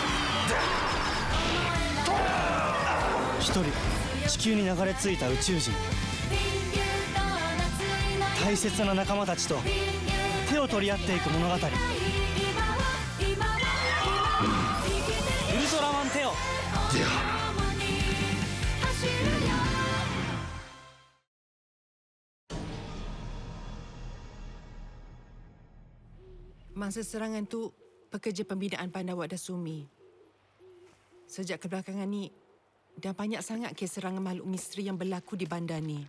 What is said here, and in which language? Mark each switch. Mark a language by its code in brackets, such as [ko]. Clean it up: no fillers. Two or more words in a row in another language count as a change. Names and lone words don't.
[ja] 一人地球に流れ着いた宇宙人、大切な仲間たちと手を取り合っていく物語。ウルトラマンテオ。 [ms] Masa serangan tu, pekerja pembinaan bandar Wak Dasumi. Sejak kebelakangan ni, dah banyak sangat kes serangan makhluk misteri yang berlaku di bandar ni.